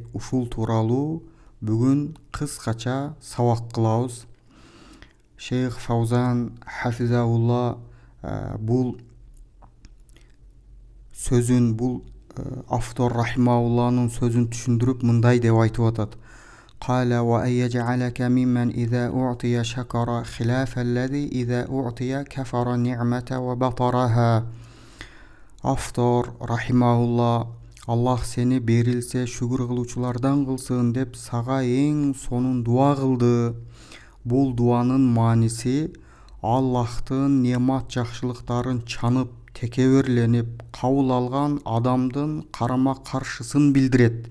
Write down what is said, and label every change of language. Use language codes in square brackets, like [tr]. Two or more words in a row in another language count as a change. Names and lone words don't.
[ky] Ушул тууралуу бүгүн кыскача сабак кылабыз. Шейх Фаузан хафизаулла бул сөзүн, бул автор рахимаулланын сөзүн түшүндүрүп мындай деп айтып атат. [ar] قال وأن يجعلك ممن إذا أعطي شكر خلاف الذي إذا أعطي كفر النعمة وبطرها. [ky] Автор рахимаулла Аллах сени берилсе шүгүр кылуучулардан кылсын деп сага эң сонун дуа кылды. Бул дуанын мааниси Аллахтын немат жакшылыктарын чанып, текеберленип кабыл алган адамдын карама каршысын билдирет.